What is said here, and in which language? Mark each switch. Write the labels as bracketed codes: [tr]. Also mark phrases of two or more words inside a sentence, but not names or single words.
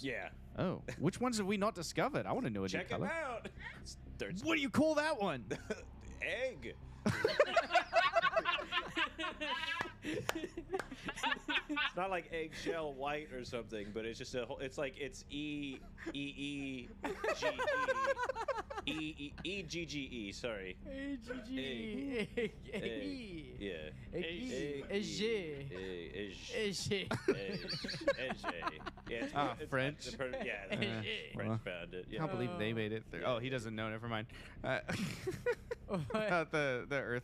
[en] Yeah. Oh, which ones have we not discovered? I want to know a Check new them color. out. There's What do you call that one? egg. It's not like eggshell white or something, but it's just it's like it's E E E G E E G G E. Sorry. A-G-G. Yeah. Yeah. French. Yeah. French found it. Yeah. Can't believe they made it through. Oh, he doesn't know. Never mind. About the Earth